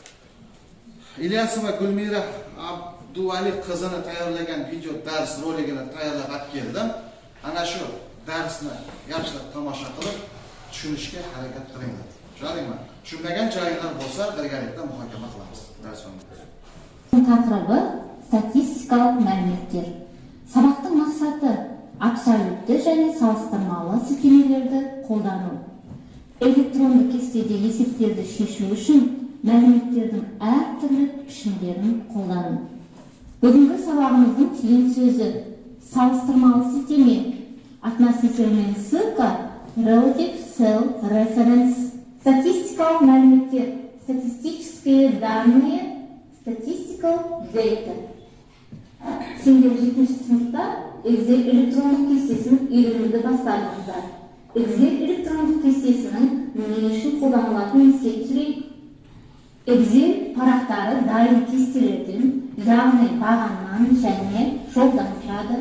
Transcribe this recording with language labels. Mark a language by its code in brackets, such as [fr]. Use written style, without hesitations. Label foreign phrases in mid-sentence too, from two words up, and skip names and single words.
[uz] İlyasova Gulmira Abduvali qizini tayyorlagan video dars roligini tayyorlab olib keldim. Ana shu darsni yaxshilab tomosha qilib, tushunishga harakat qilinglar. Tushundingmi? Tushunmagan joylar bo'lsa, birgalikda muhokama qilamiz. Dars so'ngida. [kk] Taqribi statistikалық мәліметтер. Сабақтың мақсаты абсолютті және салыстырмалы сілтемелерді қолдану. Электронды кестеде есептерді шешу үшін мәліметтердің әртүрлі пішімдерін қолдану. Бүгінгі сабағымыздың түйін сөзі салыстырмалы сілтеме, [ru] относительная ссылка, [en] relative cell reference. [kk] Статистикалық мәліметтер, [ru] статистические данные, [en] statistical data. [kk] Сендер 7-ші сыныпта Excel электрондық кестесін үйренуді бастадыңыздар. Excel электрондық кестесінің не үшін қолданылатынын ескерейік. Excel парақтары дайын кестелерден, яғни бағаннан және жолдан тұрады.